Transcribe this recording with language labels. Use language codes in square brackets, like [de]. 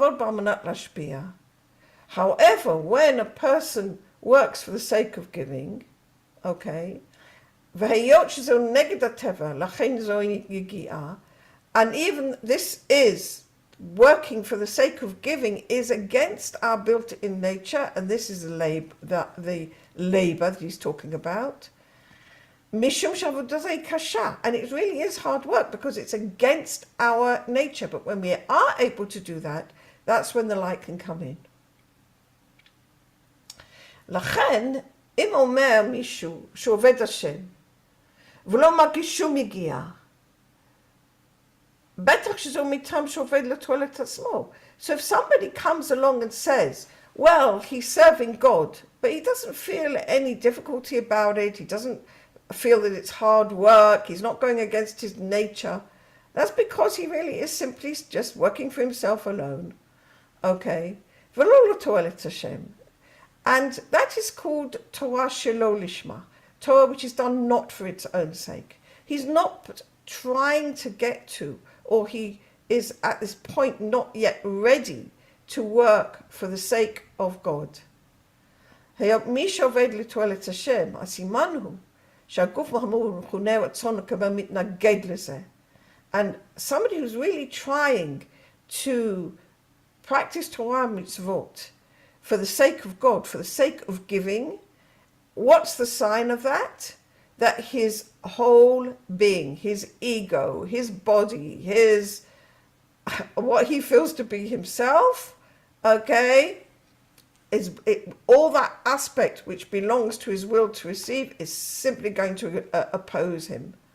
[en] However, when a person works for the sake of giving, okay, and even this is working for the sake of giving is against our built-in nature, and this is the labor that he's talking about. [he] Mishum shavudazai kasha, [en] and it really is hard work because it's against our nature. But when we are able to do that, that's when the light can come in. [he] לכן, אם אומר מישהו שעובד השם ולא מרגיש שום יגיעה, בטח שזהו מטעם שעובד לתועלת עצמו. [en] So if somebody comes along and says, well, he's serving God, but he doesn't feel any difficulty about it, he doesn't feel that it's hard work, he's not going against his nature, that's because he really is simply just working for himself alone. Okay? [he] ולא לתועלת השם. [en] And that is called [he] Torah shelo lishma, [en] Torah which is done not for its own sake. He's not trying to get to, or he is at this point not yet ready to work for the sake of God. [he] מי שעובד לתועלת השם, הסימן הוא שהגוף האמור מכונה רצון לקבל מתנגד לזה. [en] And somebody who's really trying to practice Torah mitzvot for the sake of God, for the sake of giving, what's the sign of that? That his whole being, his ego, his body, what he feels to be himself, okay, all that aspect which belongs to his will to receive is simply going to oppose him.